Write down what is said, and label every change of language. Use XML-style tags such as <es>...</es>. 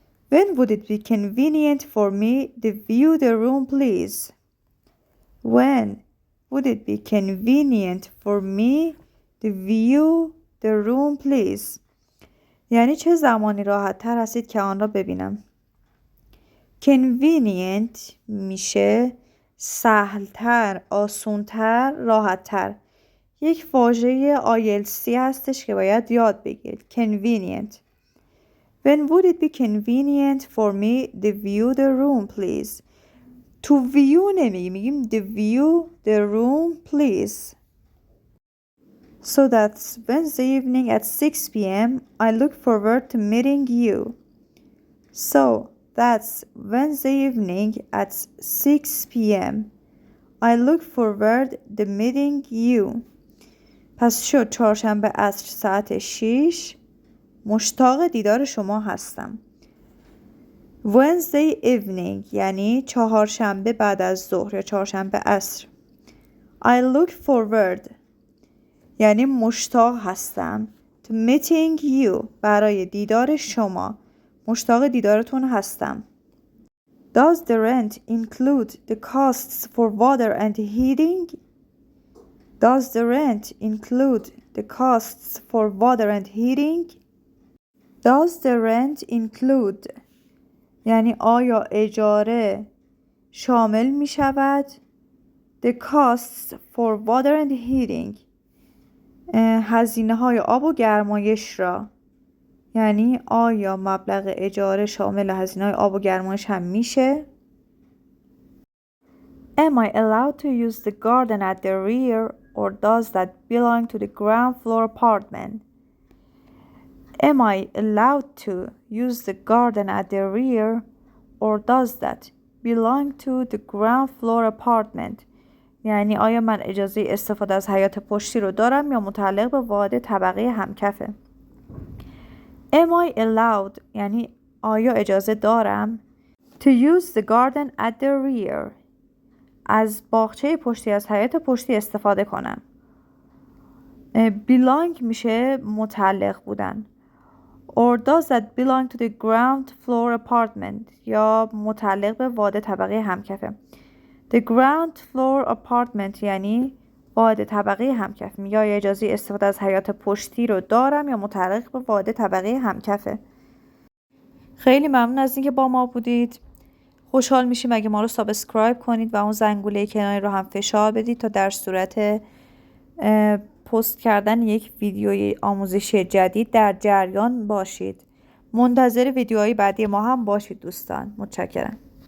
<en>When would it be convenient for me to view the room please? When would it be convenient for me to view the room please?</en> <fa>یعنی چه زمانی راحت تر هستید که آن را ببینم. Convenient میشه سهلتر، آسونتر، راحتتر. یک واژه IELTS هستش که باید یاد بگیرید.</fa> <en>Convenient. When would it be convenient for me to view the room please? To view</en> <fa>نمیگیم</fa> <en>to view the room please. So that's Wednesday evening at 6 p.m. I look forward to meeting you. So that's Wednesday evening at 6 p.m. I look forward to meeting you.</en> <fa>پس شد چهارشنبه عصر ساعت 6 مشتاق دیدار شما هستم. Wednesday evening یعنی چهارشنبه بعد از ظهر یا چهارشنبه عصر.</fa> <en>I look forward</en> <fa>یعنی مشتاق هستم.</fa> <en>To meeting you</en> <fa>برای دیدار شما. مشتاق دیدارتون هستم.</fa> <en>Does the rent include the costs for water and heating? Does the rent include the costs for water and heating? Does the rent include</en> <fa>یعنی آیا اجاره شامل می شود</fa> <en>the costs for water and heating</en> <fa>هزینه های آب و گرمایش را. یعنی آیا مبلغ اجاره شامل هزینه های آب و گرمایش هم میشه؟</fa> <en>Am I allowed to use the garden at the rear or does that belong to the ground floor apartment? Am I allowed to use the garden at the rear or does that belong to the ground floor apartment?</en> <fa>یعنی آیا من اجازه استفاده از حیاط پشتی رو دارم یا متعلق به واحد طبقه همکفه؟</fa> <en>Am I allowed</en> <fa>یعنی آیا اجازه دارم</fa> <en>to use the garden at the rear</en> <fa>از باغچه پشتی از حیاط پشتی استفاده کنم. belong میشه متعلق بودن.</fa> <en>Or does that belong to the ground floor apartment</en> <fa>یا متعلق به واحد طبقه همکفه.</fa> <en>The ground floor apartment</en> <fa>یعنی واحد طبقه همکف. یا اجازه استفاده از حیاط پشتی رو دارم یا متعلق به واحد طبقه همکفه. خیلی ممنون از اینکه با ما بودید. خوشحال میشیم اگه ما رو سابسکرایب کنید و اون زنگوله کناری رو هم فشار بدید تا در صورت پست کردن یک ویدیوی آموزشی جدید در جریان باشید. منتظر ویدیوهای بعدی ما هم باشید دوستان. متشکرم.</fa>